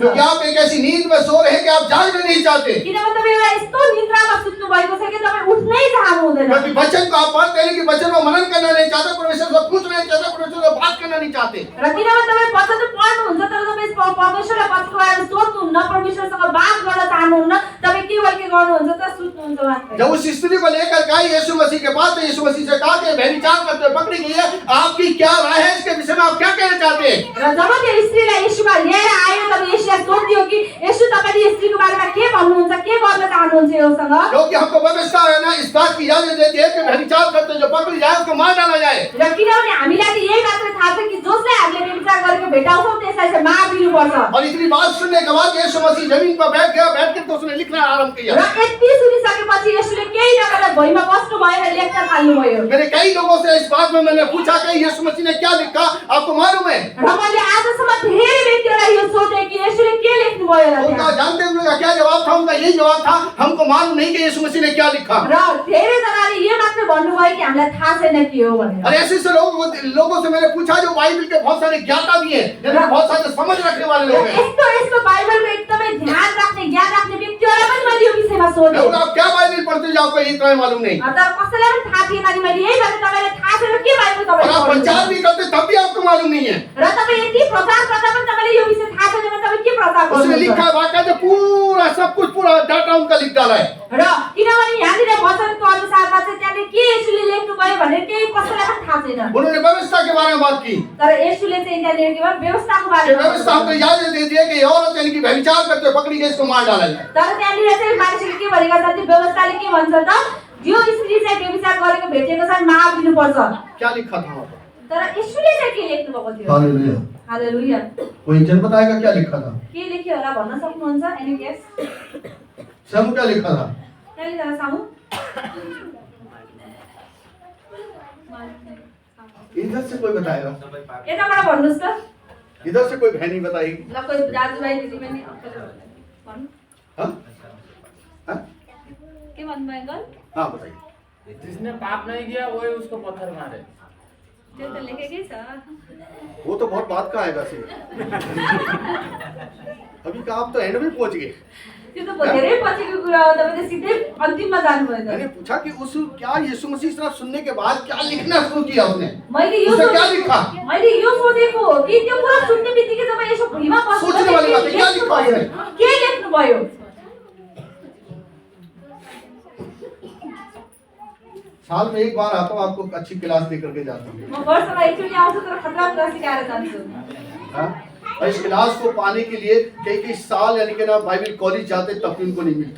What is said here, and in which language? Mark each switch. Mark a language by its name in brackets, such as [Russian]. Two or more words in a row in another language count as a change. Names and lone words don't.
[Hindi] क्योंकि आप एक ऐसी नींद में सो रहे हैं कि आप जागना नहीं चाहते, [Nepali] किनभने तपाईँ एउटा यस्तो निद्रामा सुत्नु भएको छ कि तपाईँ उठ्नै चाहनु हुँदैन। [Hindi] क्योंकि वचन को आप पढ़ते हैं कि वचन को मनन करना नहीं चाहते, परमेश्वर से पूछना नहीं चाहते, परमेश्वर से बात करना नहीं चाहते। [Nepali] र किनभने तपाईँ वचन त पढ्नुहुन्छ तर तपाईँ परमेश्वरलाई वचनको बारेमा सोध्नुहुन्न, परमेश्वरसँग बात गर्न चाहनुहुन्न, तपाईँ केवल के गर्नुहुन्छ त सुत्नुहुन्छ मात्रै। [Hindi] जब उस स्त्री को लेकर गए यीशु मसीह के पास, तो यीशु मसीह से कहा कि व्यभिचार करते हुए पकड़ी गई है, आपकी क्या राय है इसके विषय में, आप क्या कहना चाहते हैं? [Nepali] र जब त्यो स्त्रीलाई येशूमा लिएर आयो तब येशूलाई सोधियो कि येशू तपाईले यो स्त्रीको बारेमा के भन्नुहुन्छ, के गर्न चाहनुहुन्छ योसँग? [Hindi] क्योंकि हमको व्यवस्था है ना इस बात की इजाजत देती है कि व्यभिचार करते जो पकड़ी जाए उसको मार डाला जाए। [Nepali] र किनभने हामीलाई त यही मात्र थाहा छ कि जसले हामीले व्यभिचार गरेको भेटाउँछौँ त्यसलाई चाहिँ मारिदिनुपर्छ। [Hindi] और इतनी बात सुनने के बाद यीशु मसीह जमीन पर बैठ गया, बैठ के तो उसने लिखना आरंभ किया। [Nepali] र यति सुनिसकेपछि येशूले केही नगरेर भुइँमा बस्नु भयो र लेख्न थाल्नुभयो। [Hindi] मेरे कई लोगों से इस बात में मैंने पूछा कि यीशु मसीह ने क्या लिखा, आपको मालूम है? [Nepali] र मैले आजसम्म धेरै व्यक्तिहरूलाई यो सोधेँ कि येशूले के लेख्नुभयो र [Hindi] उनका [Nepali] त्यहाँ। [Hindi] जानते हैं उनका क्या जवाब था? उनका यही जवाब था, हमको मालूम नहीं कि यीशु मसीह ने क्या लिखा। [Nepali] र धेरैजनाले यो मात्र भन्नुभयो कि हामीलाई थाहा छैन के हो भनेर। [Hindi] और ऐसे से लोगों से मैंने पूछा जो बाइबल के बहुत सारे ज्ञाता भी हैं, जिनमें बहुत सारे समझ रखने वाले लोग हैं। [Nepali] यस्तो यस्तो बाइबलको एकदमै ध्यान राख्ने, ज्ञान राख्ने व्यक्तिहरूलाई पनि मैले यो विषयमा सोधेँ। [Hindi] और आप क्या बाइबल पढ़ते हो जो आपको ये इतना मालूम नहीं? [Nepali] तर कसैलाई पनि थाहा थिएन नि, मैले यही भने तपाईँलाई थाहा छैन के बाइबल [Hindi] और आप [Nepali] तपाईँले [Hindi] प्रचार भी करते तब भी आपको मालूम नहीं है। [Nepali] र तपाईँ यति प्रचार गर्दा पनि तपाईँले यो विषय थाहा छैन भने तपाईँ के प्रचार [Hindi] उसने [Nepali] गर्नुहुन्छ? [Hindi] लिखा वाक्य पूरा सब कुछ पूरा डाटा उनका लिख डाला है। [Nepali] र किनभने यहाँनिर वचनको अनुसारमा चाहिँ त्यहाँले के येशूले लेख्नुभयो भनेर केही कसैलाई पनि थाहा छैन। [Hindi] उन्होंने व्यवस्था के बारे में बात की, [Nepali] तर येशूले चाहिँ त्यहाँनिर के भयो व्यवस्थाको [Hindi] कि [Nepali] बारेमा [Hindi] व्यवस्था हमको इजाजत देती है कि औरत यानी कि व्यभिचार करते हुए पकड़ी गई इसको मार डाला जाए। [Nepali] तर त्यहाँनिर चाहिँ मानिसले के भनेका छन्, त्यो व्यवस्थाले के भन्छ त, यो स्त्री चाहिँ व्यभिचार गरेको भेटेको छ मारिदिनुपर्छ। [Hindi] क्या लिखा था वहाँ पर? [Nepali] तर येशूले चाहिँ के लेख्नु भएको थियो? [Hindi] हालेलुया। [Nepali] हालेलुया। [Hindi] कोई जन बताएगा क्या लिखा था? [Nepali] के लेख्यो होला भन्न सक्नुहुन्छ? [English] any guess? [Hindi] सब क्या लिखा था? [Nepali] क्या लेख्यो सामु? [Hindi] इधर से कोई बताएगा? [Nepali] यताबाट भन्नुस् त। [Hindi] इधर से कोई बहनी बताएगी? [Nepali] ल कोही दाजुभाइ दिदीबहिनी अङ्कलले भन्नु। [Hindi] हाँ? हाँ? [Nepali] के भन्नुभयो अङ्कल? [Hindi] हाँ बताइए। जिसने पाप नहीं किया वही उसको पत्थर मारे। [Nepali] त्यो त लेखेकै छ। [Hindi] वो तो बहुत बात का है वैसे। अभी का आप तो एंड में पहुंच गए। [Nepali] त्यो त धेरै पछिको कुरा हो, तपाईले सिधै अन्तिममा जानुभयो [Hindi] मैंने [Nepali] त। [Hindi] पूछा कि उस क्या यीशु मसीह इस तरह सुनने के बाद क्या लिखना शुरू किया उसने? [Nepali] मैले यो [Hindi] उसने क्या लिखा? [Nepali] मैले यो सोचेको हो कि त्यो कुरा सुन्ने बित्तिकै तपाईँ यसो भुइँमा बस्नु [Hindi] सोच्ने वाली बात है, क्या लिखा उसने? [Nepali] के लेख्नुभयो? [Hindi] साल में एक बार आता हूँ, आपको अच्छी क्लास दे करके जाता हूँ। [Nepali] म वर्षमा एकचोटि आउँछु तर खतरा कुरा सिकाएर जान्छु। [Hindi] हाँ? और इस क्लास को पाने के लिए कई साल यानी कि ना बाइबल कॉलेज जाते तब भी उनको नहीं मिलता।